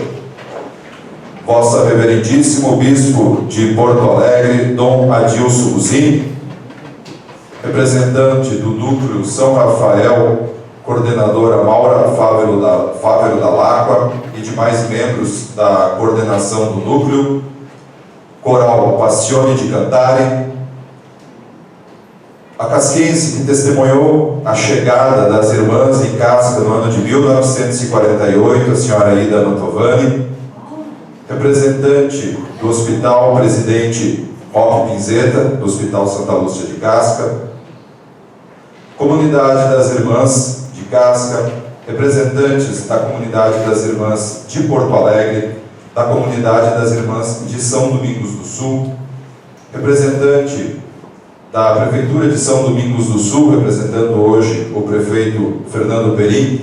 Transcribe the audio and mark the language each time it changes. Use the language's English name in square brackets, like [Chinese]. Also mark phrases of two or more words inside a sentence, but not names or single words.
[Portuguese] Vossa Reverendíssimo Bispo de Porto Alegre, Dom Adilson Buzini, representante do Núcleo São Rafael, coordenadora Maura Fávero da Lacqua e demais membros da coordenação do Núcleo, Coral Passione di Cantare, a casquense que testemunhou a chegada das irmãs em Casca no ano de 1948, a senhora Ida Notovani, representante do Hospital Presidente Roque Pinzeta, do Hospital Santa Lúcia de Casca, comunidade das irmãs de Casca, representantes da comunidade das irmãs de Porto Alegre, da comunidade das irmãs de São Domingos do Sul, representante da Prefeitura de São Domingos do Sul, representando hoje o prefeito Fernando Perim,